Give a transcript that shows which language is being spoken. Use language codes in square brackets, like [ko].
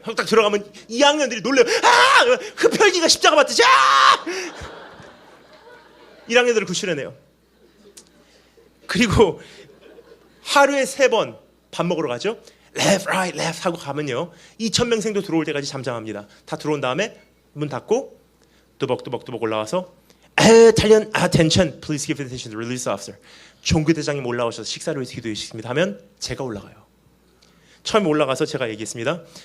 [ko] 하고 딱 들어가면 2학년들이 놀래요. 흡혈귀가 십자가 맞듯이 1학년들을 구출해내요. 그리고 하루에 3번 밥 먹으러 가죠. left, right, left 하고 가면요, 2,000명생도 들어올 때까지 잠잠합니다. 다 들어온 다음에 문 닫고 뚜벅뚜벅 올라와서 [en] attention, please give attention to the release officer. [ko] 종교대장님 올라오셔서 식사를 위해서 기도해 주십니다 하면 제가 올라가요. 처음에 올라가서 제가 얘기했습니다.